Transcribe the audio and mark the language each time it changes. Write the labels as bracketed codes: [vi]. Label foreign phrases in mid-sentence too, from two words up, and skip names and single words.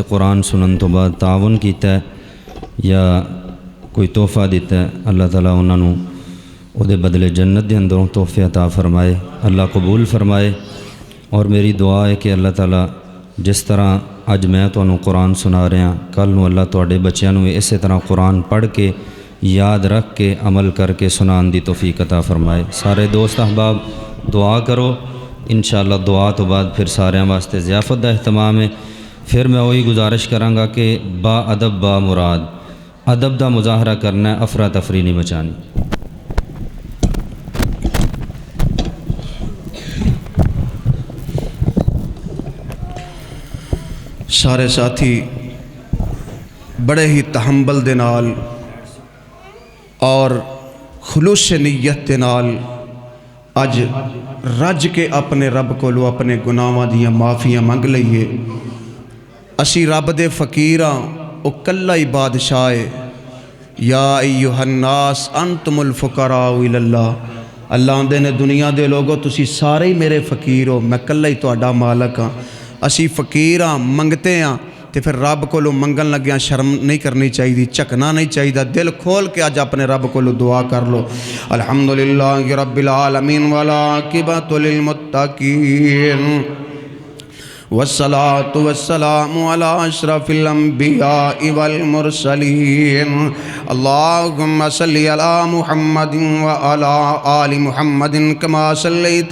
[pa] قرآن سنن تو بعد تعاون کیتا ہے یا کوئی تحفہ دیتا ہے اللہ تعالیٰ انہوں نے او دے بدلے جنت دے اندروں تحفے عطا فرمائے اللہ قبول فرمائے اور میری دعا ہے کہ اللہ تعالیٰ جس طرح اج میں تانوں قرآن سنا رہا کل نو اللہ تواڈے بچیاں نو اسی طرح قرآن پڑھ کے یاد رکھ کے عمل کر کے سنان دی توفیق عطا فرمائے سارے دوست احباب دعا کرو انشاءاللہ دعا تو بعد پھر سارے واسطے ضیافت دا اہتمام ہے پھر میں وہی گزارش کراں کہ با ادب با مراد ادب دا مظاہرہ کرنا ہے افراتفری نہیں مچانی سارے ساتھی بڑے ہی تحمل دے نال اور خلوص نیت دے نال اج رج کے اپنے رب کو اپنے گناہاں دیاں معافیاں منگ لئیے اسی رب دے فقیراں او کلہ ہی بادشاہ [ar] یا ایہا الناس انتم الفقراء الی اللہ [pa] اللہ آندے نے دنیا دے لوگو تسی سارے ہی میرے فقیر ہو میں کلہ ہی تہاڈا مالک ہاں اسی فقیر ہاں منگتے ہاں تے پھر رب کو منگن لگیاں شرم نہیں کرنی چاہیے چکنا نہیں چاہیے دل کھول کے اج اپنے رب کو دعا کر لو [ar] الحمدللہ رب العالمین والعاقبۃ للمتقین والصلاة والسلام على أشرف الأنبياء والمرسلين اللهم صل على محمد وعلى آل محمد كما صليت